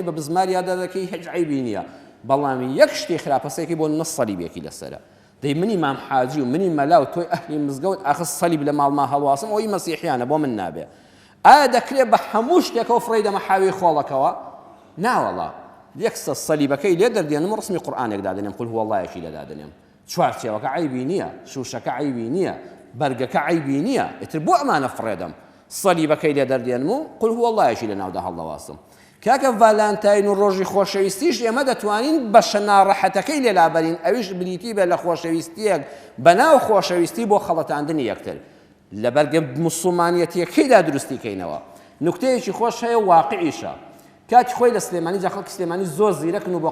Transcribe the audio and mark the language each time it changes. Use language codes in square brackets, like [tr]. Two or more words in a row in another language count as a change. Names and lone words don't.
[ckb] بە بزمار یادا دەکەی هیچ عیبی نییە بەڵام یەک شتی خراپەسێکی بۆ نەس سەلیبێکی لەسەرە دەی منی مام حاجی و منی مەلا و تۆی ئەهلی مزگەوت ئاخر سەلیب لە ماڵما هەڵواسم ئەوی مەسیحیانە بۆ من نابێ ئایا دەکرێت بە هەموو شتێکەوە فڕی دەمە حاوی خۆڵەکەوە ناوەڵا یەکسە سەلیبەکەی لێ دەردێنم ڕسمی قورئانێک دادەنێم [ar] قل هو اللهیەکی [ckb] لێ دادەنێم چوارچێوەکە عیبی نییە شوشەکە عیبی نییە بەرگەکە عیبی نییە ئیتر بۆ ئەمانە فڕێدەم سەلیبەکەی لێ دەردێنم و [ar] قل هو اللهیەکی [ckb] لە ناودا هەڵدەواسم کاکە ڤالانتاین و ڕۆژی خۆشەویستیش ئێمە دەتوانین بە شەناڕەحەتەکەی لێلابەرین ئەویش بریتی بێ لە خۆشەویستیەک بەناو خۆشەویستی بۆ خەڵەتاندنی یەکتر لە بەرگە موسڵمانیەتیەکەیدا دروستیکەینەوە نوکتەیەکی خۆش هەیە واقعیشە کاتی خۆی لە سلێمانی جا خەڵکی سلێمانی زۆر زیرەکن و بۆ